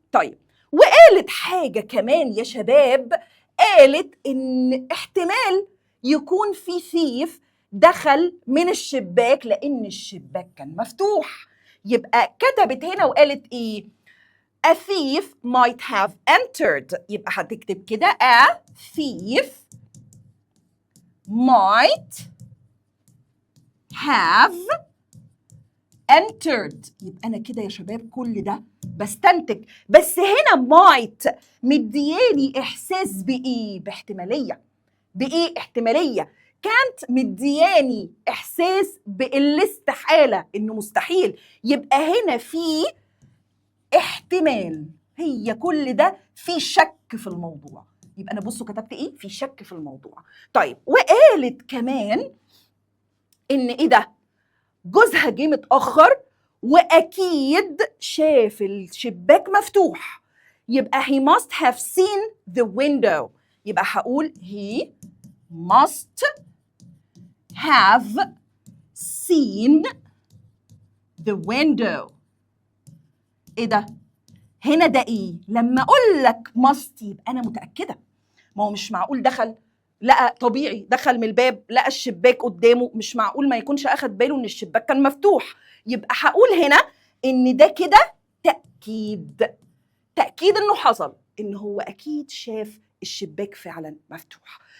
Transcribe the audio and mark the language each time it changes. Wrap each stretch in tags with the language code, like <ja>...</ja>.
<ar>طيب وقالت حاجة كمان يا شباب، قالت ان احتمال يكون في ثيف دخل من الشباك لان الشباك كان مفتوح. يبقى كتبت هنا وقالت ايه؟ a thief might have entered.</ar> <en>يبقى هتكتب كده a thief might have entered.</en> <ar>يبقى أنا كده يا شباب كل ده بستنتج، بس هنا might مدياني إحساس بإيه؟ باحتمالية. بإيه احتمالية؟ كانت مدياني إحساس بالاستحالة، إنه مستحيل. يبقى هنا في احتمال، هي كل ده في شك في الموضوع. يبقى أنا بصوا كتبت إيه؟ في شك في الموضوع. طيب وقالت كمان إن إيه ده؟ جوزها جه متأخر وأكيد شاف الشباك مفتوح، يبقى he must have seen the window.</ar> <en>يبقى هقول he must have seen the window.</en> <ar>إيه ده؟ هنا ده إيه؟ لما أقول لك must يبقى أنا متأكدة. ما هو مش معقول دخل لقى طبيعي، دخل من الباب لقى الشباك قدامه، مش معقول ما يكونش أخد باله إن الشباك كان مفتوح. يبقى هقول هنا إن ده كده تأكيد، تأكيد إنه حصل، إن هو أكيد شاف الشباك فعلا مفتوح.</ar>